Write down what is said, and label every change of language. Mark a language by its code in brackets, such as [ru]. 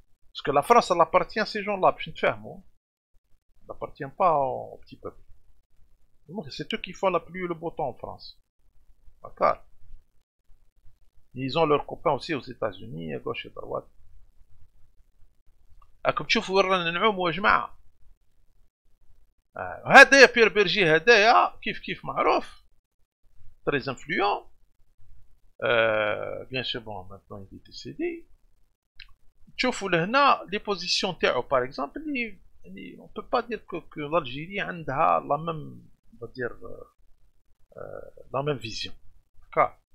[fr] Parce que la France, elle appartient à ces gens-là. Elle n'appartient pas au petit peuple. C'est eux qui font la pluie et le beau temps en France. D'accord. Ils ont leurs copains aussi aux États-Unis, à gauche et à droite. [ar] راكم تشوفوا وين رانا نعوموا يا جماعة. هدايا بير بيرجي هدايا كيف معروف. [fr] Très influent. Bien sûr, bon, maintenant il est décédé. [ar] تشوفوا لهنا [fr] les positions [ar] تاعو [fr] par exemple, on peut pas dire que l'Algérie [ar] عندها [fr] la même, on va dire, la même vision. D'accord.